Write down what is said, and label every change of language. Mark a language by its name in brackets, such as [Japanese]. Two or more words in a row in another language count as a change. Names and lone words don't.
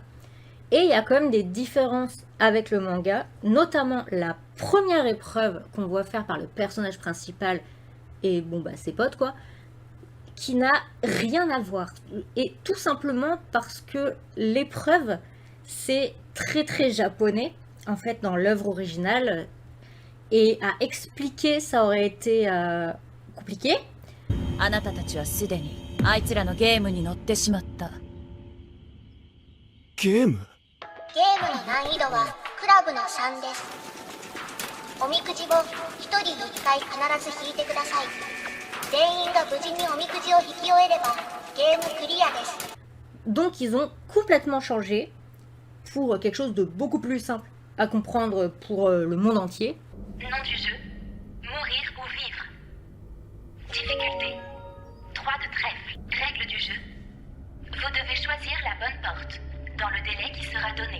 [French] Et il y a quand même des différences avec le manga, notamment la première épreuve qu'on voit faire par le personnage principal et ses potes quoi, qui n'a rien à voir. Et tout simplement parce que l'épreuve, c'est très très japonais, en fait, dans l'œuvre originale. Et à expliquer, ça aurait été compliqué. [Japanese] あなたたちはすでにあいつらのゲームに乗ってしまった。ゲーム？ゲームの難易度はクラブの3です。おみくじを1人1回必ず引いてください。全員が無事におみくじを引き終えればゲームクリアです。 [French] Donc ils ont complètement changé pour quelque chose de beaucoup plus simple à comprendre pour le monde entier. Nom du jeu, mourir ou vivre. Difficulté, 3 de trèfle. Règle du jeu. Vous devez choisir la bonne porte, dans le délai qui sera donné.